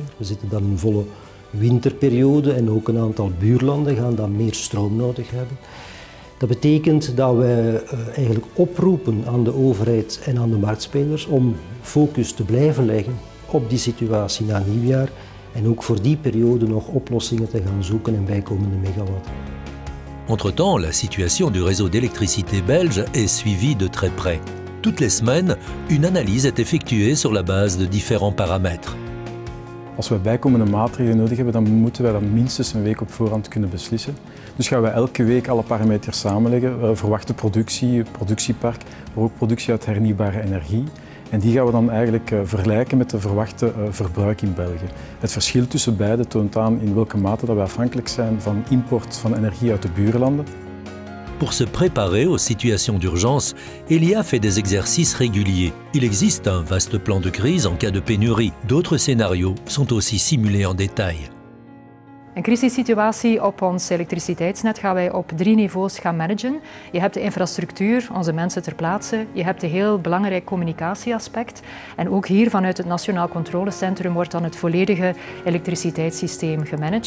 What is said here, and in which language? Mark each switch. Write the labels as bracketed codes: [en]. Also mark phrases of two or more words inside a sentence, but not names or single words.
[nl] We zitten dan in een volle winterperiode en ook een aantal buurlanden gaan dan meer stroom nodig hebben. Dat betekent dat wij eigenlijk oproepen aan de overheid en aan de marktspelers om focus te blijven leggen op die situatie na nieuwjaar en ook voor die periode nog oplossingen te gaan zoeken en bijkomende megawatt. [fr] Entre-temps, la situation du réseau d'électricité belge est suivie de très près. Toutes les semaines, une analyse est effectuée sur la base de différents paramètres. [nl] Als we bijkomende maatregelen nodig hebben, dan moeten wij dat minstens een week op voorhand kunnen beslissen. Dus gaan we elke week alle parameters samenleggen, verwachte productie, productiepark, maar ook productie uit hernieuwbare energie. En die gaan we dan eigenlijk vergelijken met de verwachte verbruik in België. Het verschil tussen beide toont aan in welke mate dat we afhankelijk zijn van import van energie uit de buurlanden. [fr] Pour se préparer aux situations d'urgence, Elia fait des exercices réguliers. Il existe un vaste plan de crise en cas de pénurie. D'autres scénarios sont aussi simulés en détail. [nl] Een crisissituatie op ons elektriciteitsnet gaan wij op 3 niveaus gaan managen. Je hebt de infrastructuur, onze mensen ter plaatse. Je hebt een heel belangrijk communicatieaspect. En ook hier vanuit het Nationaal Controlecentrum wordt dan het volledige elektriciteitssysteem gemanaged.